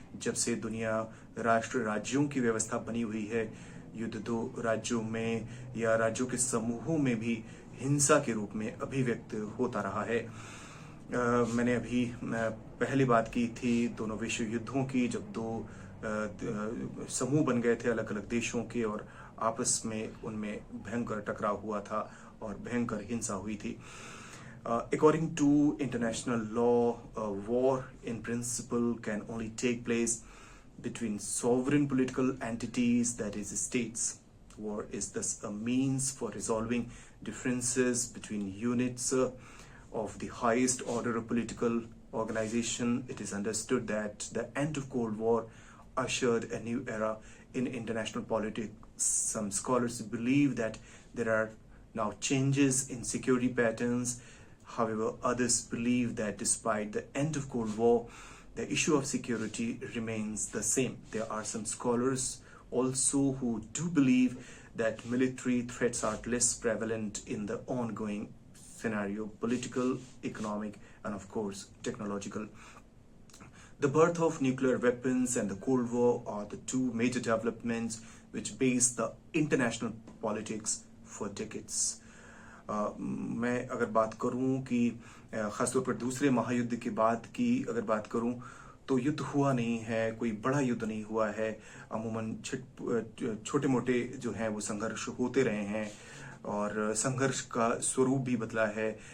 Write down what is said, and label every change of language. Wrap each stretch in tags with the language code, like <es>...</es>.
<hi>जब से दुनिया राष्ट्र राज्यों की व्यवस्था बनी हुई है, युद्ध दो राज्यों में या राज्यों के समूहों में भी हिंसा के रूप में अभिव्यक्त होता रहा है। मैंने अभी पहले बात की थी दोनों विश्व युद्धों की, जब दो समूह बन गए थे अलग अलग देशों के और आपस में उनमें भयंकर टकराव हुआ था और भयंकर हिंसा हुई थी।</hi> <en>According to international law, war in principle can only take place between sovereign political entities, that is states. War is thus a means for resolving differences between units of the highest order of political organization. It is understood that the end of Cold War ushered a new era in international politics. Some scholars believe that there are now changes in security patterns. However, others believe that despite the end of Cold War, the issue of security remains the same. There are some scholars also who do believe that military threats are less prevalent in the ongoing scenario, political, economic, and of course, technological. The birth of nuclear weapons and the Cold War are the two major developments which base the international politics for decades.</en> <hi>मैं अगर बात करूं कि खासतौर पर दूसरे महायुद्ध के बाद की अगर बात करूं तो युद्ध हुआ नहीं है, कोई बड़ा युद्ध नहीं हुआ है। अमूमन छोटे मोटे जो हैं वो संघर्ष होते रहे हैं और संघर्ष का स्वरूप भी बदला है।</hi>